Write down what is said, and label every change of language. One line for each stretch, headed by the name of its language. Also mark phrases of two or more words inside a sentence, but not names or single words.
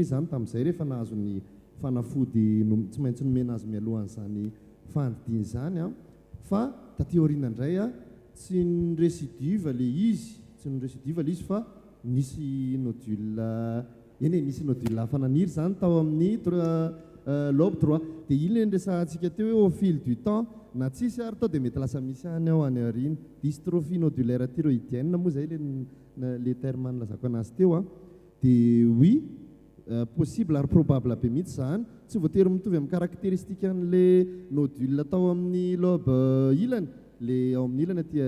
Malagasy: izy zany tamin'izay rehefa nahazo ny fanafody tsy maintsy nomena azy mialohan'izany fandidiany zany fa taty aoriana indray tsy nyrécidive le izy fa nisy nodule nisy nodule hafa naniry zany tao amin'ny
French: lobe droit
Malagasy: dia iny le resahantsika teo hoe
French: au fil du temps
Malagasy: na tsisy ary tao dia mety lasa misy any ao any aoriana
French: dystrophie nodulaire thyroïdienne
Malagasy: moa zay le terme nilazako anazy teo dia oui possible ary probable be mihitsy zany tsy voatery mitovy amin'ny caractéristique an'le nodule tao amin'ny lobe ilany le ao amin'ny ilany aty